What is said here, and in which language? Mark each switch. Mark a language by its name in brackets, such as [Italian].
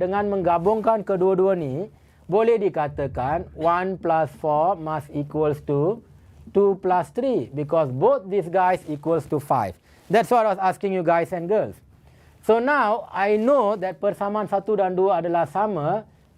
[Malay] Dengan menggabungkan kedua-dua ni, boleh dikatakan [English] 1 plus 4 must equals to 2 plus 3. Because both these guys equals to 5. That's what I was asking you guys and girls. So now, I know that [Malay] persamaan 1 dan 2 adalah sama.